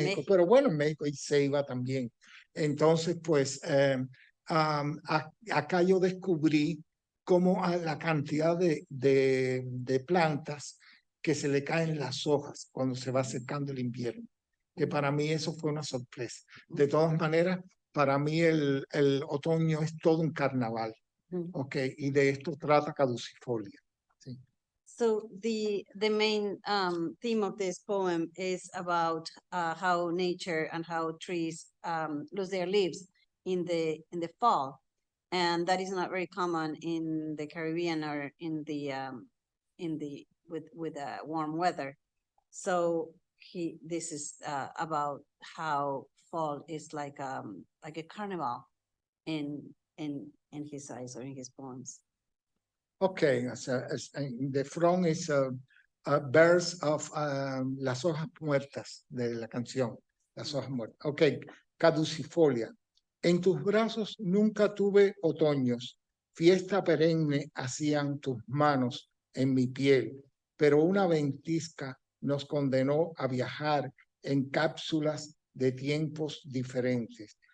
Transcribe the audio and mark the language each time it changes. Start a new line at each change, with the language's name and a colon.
Spanish: Pero bueno, en México hay ceiba también. Entonces, pues, acá yo descubrí cómo la cantidad de plantas que se le caen las hojas cuando se va acercando el invierno. Que para mí eso fue una sorpresa. De todas maneras, para mí el otoño es todo un carnaval. Okay, y de esto trata Caducifolia. Sí.
English: So the main theme of this poem is about how nature and how trees lose their leaves in the fall, and that is not very common in the Caribbean or in the with warm weather. So this is about how fall is like a carnival in his eyes or in his poems. Okay, the front is verse of
Spanish: las hojas muertas de la canción, las hojas muertas. Okay, Caducifolia. En tus brazos nunca tuve otoños, fiesta perenne hacían tus manos en mi piel, pero una ventisca nos condenó a viajar en cápsulas de tiempos diferentes.